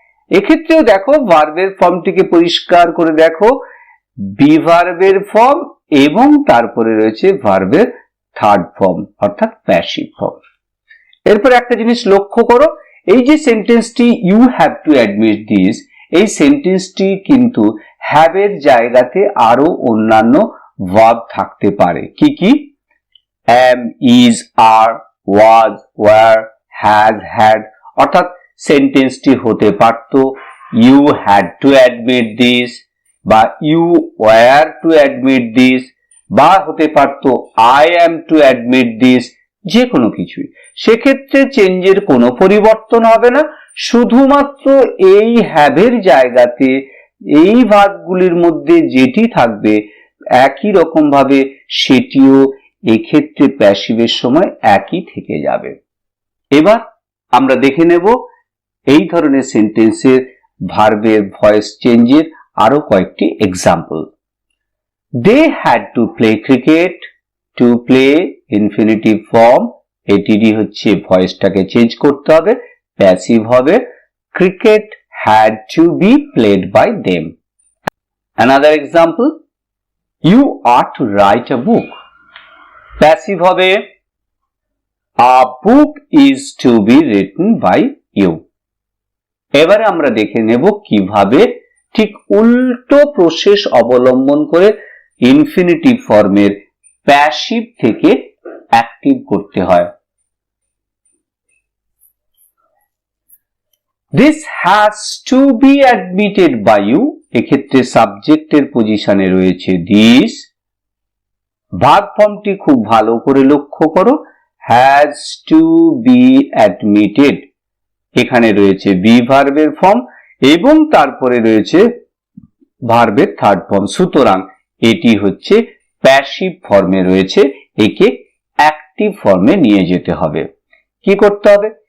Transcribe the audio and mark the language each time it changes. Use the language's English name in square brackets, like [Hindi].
[Bangla] এক্ষেত্রেও দেখো ভার্বের ফর্মটিকে পরিষ্কার করে দেখো, বি ভার্বের ফর্ম এবং তারপরে রয়েছে ভার্বের থার্ড ফর্ম অর্থাৎ প্যাসিভ ফর্ম। এরপর একটা জিনিস লক্ষ্য করো, এই যে সেন্টেন্সটি [English] you have to admit this, [Bangla] এই সেন্টেন্সটি কিন্তু হ্যাভ এর জায়গাতে আরো অন্যান্য ভার্ব থাকতে পারে। কি কি? [English] am, is, are, was, were, has, had। [Bangla] অর্থাৎ সেন্টেন্সটি হতে পারত [English] you had to admit this [Bangla] বা [English] you were to admit this, [Bangla] বা হতে পারত [English] I am to admit this, [Bangla] যে কোনো কিছুই। সেক্ষেত্রে চেঞ্জের কোনো পরিবর্তন হবে না, শুধুমাত্র এই have এর জায়গাতে এই ভার্বগুলির মধ্যে যেটি থাকবে একই রকম ভাবে সেটিও এক্ষেত্রে প্যাসিভের সময় একই থেকে যাবে। এবার আমরা দেখে নেব এই ধরনের সেন্টেন্সের ভার্বের ভয়েস চেঞ্জের আরো কয়েকটি example. [English] They had to play cricket. [Bangla] To play infinitive form, এটিরই হচ্ছে ভয়েসটাকে চেঞ্জ করতে হবে, প্যাসিভ হবে। [English] Cricket had to be played by them. Another example, you are to write a book. Passive হবে a book is to be written by you. [Bangla] এবারে আমরা দেখে নেব কিভাবে ঠিক উল্টো প্রসেস অবলম্বন করে ইনফিনিটিভ ফর্মের প্যাসিভ থেকে অ্যাক্টিভ করতে হয়। [English] This has to be admitted by you, [Bangla] এক্ষেত্রে সাবজেক্টের পজিশনে রয়েছে [English] this। [Bangla] ভার্ব ফর্মটি খুব ভালো করে লক্ষ্য করো, [English] has to be admitted, [Bangla] এখানে রয়েছে বি ভার্বের ফর্ম এবং তারপরে রয়েছে ভার্বের থার্ড ফর্ম, সুতরাং এটি হচ্ছে প্যাসিভ ফর্মে রয়েছে, একে অ্যাক্টিভ ফর্মে নিয়ে যেতে হবে। কি করতে হবে?